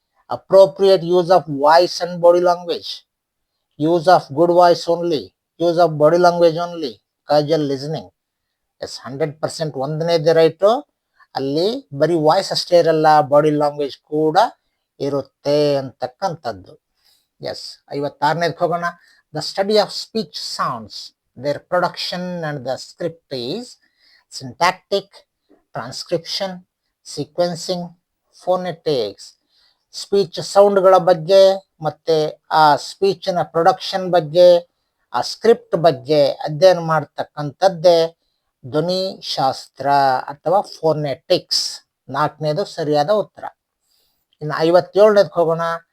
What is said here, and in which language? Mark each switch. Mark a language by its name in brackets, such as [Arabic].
[English] Appropriate use of voice and body language, use of good voice only, use of body language only, casual listening. [Kannada] S, 100% ಒಂದನೇದೇ right. ಅಲ್ಲಿ ಬರೀ voice ಅಷ್ಟೇ ಇರಲ್ಲ, body language ಕೂಡ ಇರುತ್ತೆ ಅಂತಕ್ಕಂಥದ್ದು. S. 56ನೇದಕ್ಕೆ ಹೋಗೋಣ. [English] The study of speech sounds, their production and the script is syntactic, transcription, sequencing, phonetics. [Kannada] Speech ಸೌಂಡ್ಗಳ ಬಗ್ಗೆ ಮತ್ತೆ ಆ ಸ್ಪೀಚಿನ ಪ್ರೊಡಕ್ಷನ್ ಬಗ್ಗೆ ಆ ಸ್ಕ್ರಿಪ್ಟ್ ಬಗ್ಗೆ ಅಧ್ಯಯನ ಮಾಡ್ತಕ್ಕಂಥದ್ದೇ ಧ್ವನಿ ಶಾಸ್ತ್ರ ಅಥವಾ ಫೋನೆಟಿಕ್ಸ್. 4ನೇದು ಸರಿಯಾದ ಉತ್ತರ. ಇನ್ನು 57ನೇದಕ್ಕೆ ಹೋಗೋಣ.